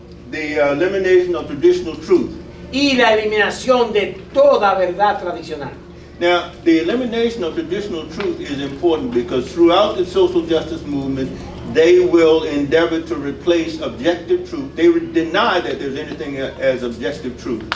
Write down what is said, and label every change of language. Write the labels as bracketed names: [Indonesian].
[English] the elimination of traditional truth. [Spanish] y la eliminación de toda verdad tradicional. [English] Now, the elimination of traditional truth is important because throughout the social justice movement, they will endeavor to replace objective truth. They would deny that there's anything as objective truth.